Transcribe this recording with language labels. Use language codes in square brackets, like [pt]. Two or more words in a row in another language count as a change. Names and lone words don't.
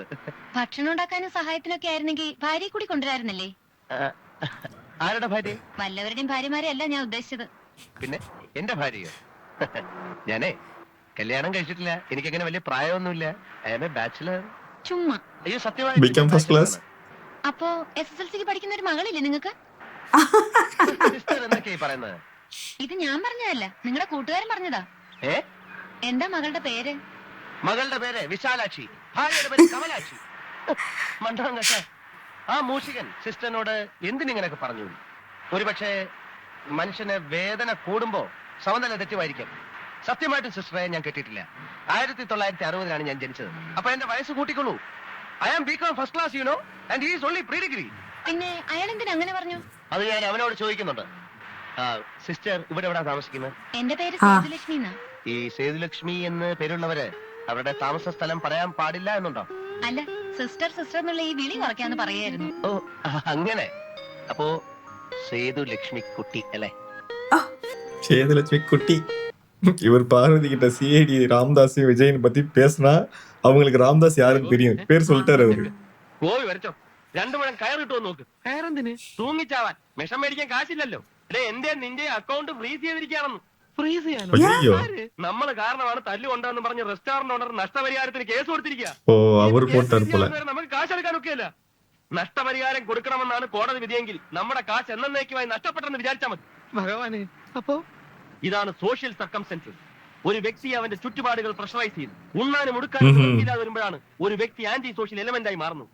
[ml] ഭക്ഷണം ഉണ്ടാക്കാനും സഹായത്തിനൊക്കെ ആയിരുന്നെങ്കിൽ ഭാര്യയെ കൂടി കൊണ്ടുവരാറുന്നല്ലേ? ആരുടെ ഭാര്യ? വല്ലവരുടെയും ഭാര്യമാരെ അല്ല ഞാൻ ഉദ്ദേശിച്ചത്. പിന്നെ എന്റെ ഭാര്യയോ? ഞാനേ കല്യാണം കഴിച്ചിട്ടില്ല. എനിക്കങ്ങനെ വലിയ പ്രായമൊന്നുമില്ല. [en] I am a bachelor. [ml] ചുമ്മാ. അയ്യോ, [en] Become first class. [ml] അപ്പോ SSLC-ക്ക് പഠിക്കുന്ന ഒരു മകളില്ലേ നിങ്ങൾക്ക്? സിസ്റ്റർ എന്തൊക്കെയായി പറയുന്നത്? ഇത് ഞാൻ പറഞ്ഞതല്ല, നിങ്ങളുടെ കൂട്ടുകാരൻ പറഞ്ഞതാ. എന്താ മകളുടെ പേര്? മകളുടെ പേര് വിശാലാക്ഷി, ഭാര്യയുടെ പേര് കമലാക്ഷി. മണ്ടം കേട്ട ആ മൂഷികൻ സിസ്റ്ററിനോട് എന്തിനിങ്ങനെയൊക്കെ പറഞ്ഞു? ഒരുപക്ഷെ മനുഷ്യന് വേദന കൂടുമ്പോ സമനില തെറ്റുമായിരിക്കും. സത്യമായിട്ടും സിസ്റ്ററെ ഞാൻ കെട്ടിയിട്ടില്ല. 1960-ലാണ് ഞാൻ ജനിച്ചത്. അപ്പൊ എന്റെ വയസ്സ് കൂട്ടിക്കൊള്ളൂ. [en] I am BCom first class, you know, and he is only pre degree. [ml] പിന്നെ അയാൾ എന്തിനാ അങ്ങനെ പറഞ്ഞു? അത് ഞാൻ അവനോട് ചോദിക്കുന്നുണ്ട്. സിസ്റ്റർ ഇവിടെ എവിടാ താമസിക്കുന്നത്? എന്റെ പേര് ആ. സേതുലക്ഷ്മി എന്നാ. ഈ സേതുലക്ഷ്മി എന്ന് പേരുള്ളവര് അവരുടെ താമസ സ്ഥലം പറയാൻ പാടില്ല എന്നുണ്ടോ? അല്ല, സിസ്റ്റർ സിസ്റ്റർ എന്നുള്ള ഈ വിളി കുറയ്ക്കാന്ന് പറയായിരുന്നു. ഓ അങ്ങനെ. അപ്പോ സേതുലക്ഷ്മി കുട്ടി അല്ലേ? [ta] சேதுலட்சுமி குட்டி. இவர் பார்வதி கிட்ட சிஐடி ராமதாஸ் விஜயன் பத்தி பேசினா அவங்களுக்கு ராமதாஸ் யாருன்னு தெரியும். பேர் சொல்லிட்டாரு அவரு. [ml] പോയി വരച്ചോ. 2 മുഴം കയർ കിട്ടുമോ നോക്ക്. കയറെന്തിന്? തൂങ്ങിച്ചാവാൻ. വിഷം മേടിക്കാൻ കാശില്ലല്ലോ. എന്റെ നിന്റെ [en] account freeze [ml] ചെയ്തിരിക്കുകയാണെന്ന്. ഫ്രീസ് ചെയ്യാനോ? [ta] ஐயோ. [ml] നമ്മള് കാരണമാണ് തല്ലുകൊണ്ടെന്ന് പറഞ്ഞ് [en] restaurant owner [ml] നഷ്ടപരിഹാരത്തിന് കേസ് കൊടുത്തിരിക്കുക. [ta] ஓ அவர் போட்டார் போல. [ml] നമുക്ക് കാശ് എടുക്കാനൊക്കെയല്ല. നഷ്ടപരിഹാരം കൊടുക്കണമെന്നാണ് കോടതി വിധിയെങ്കിൽ നമ്മുടെ കാശ് എന്നേക്കുമായി നഷ്ടപ്പെട്ടെന്ന് വിചാരിച്ചാൽ മതി. ഭഗവാനെ, അപ്പോ ഇതാണ് [en] social circumstances. [ml] ഒരു വ്യക്തി അവന്റെ ചുറ്റുപാടുകൾ പ്രഷറൈസ് ചെയ്തു ഉണ്ണാനും ഉടുക്കാനും ഇല്ലാതെ വരുമ്പോഴാണ് ഒരു വ്യക്തി [en] anti social element [ml] ആയി മാറുന്നു.